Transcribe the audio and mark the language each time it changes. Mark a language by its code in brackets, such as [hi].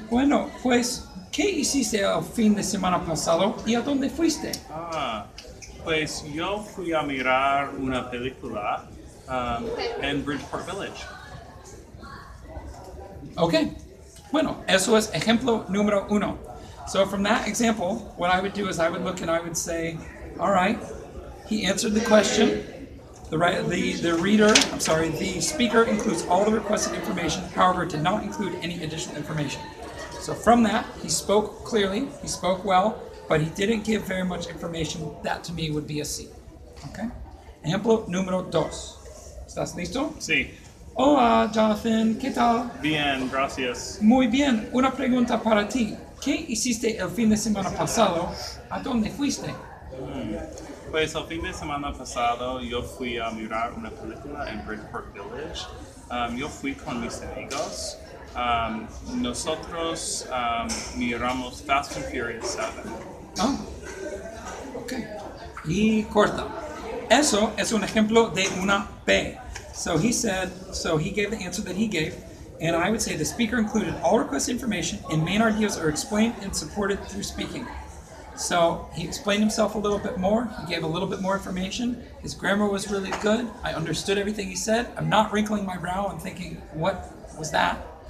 [es] Bueno, pues, ¿qué hiciste el fin de semana pasado y a dónde fuiste? Pues yo fui a mirar una película en Bridgeport Village. Okay. Bueno, eso es ejemplo número 1. [en] So from that example, what I would do is I would look and I would say, all right, he answered the question. The speaker includes all the requested information, however, did not include any additional information. So from that, he spoke clearly, he spoke well, but he didn't give very much information. That to me would be a C. Okay? [es] Ejemplo número 2. ¿Estás listo? Sí. Hola, Jonathan, ¿qué tal? Bien, gracias. Muy bien, una pregunta para ti. ¿Qué hiciste el fin de semana pasado? ¿A dónde fuiste? Pues el fin de semana pasado yo fui a mirar una película en Bridgeport Village. Yo fui con mis amigos. Nosotros miramos Fast and Furious 7. Oh, ok. Y corta. Eso es un ejemplo de una B. [en] So he gave the answer that he gave, and I would say the speaker included all requested information and main ideas are explained and supported through speaking. So he explained himself a little bit more, he gave a little bit more information, his grammar was really good, I understood everything he said, I'm not wrinkling my brow and thinking, what was that?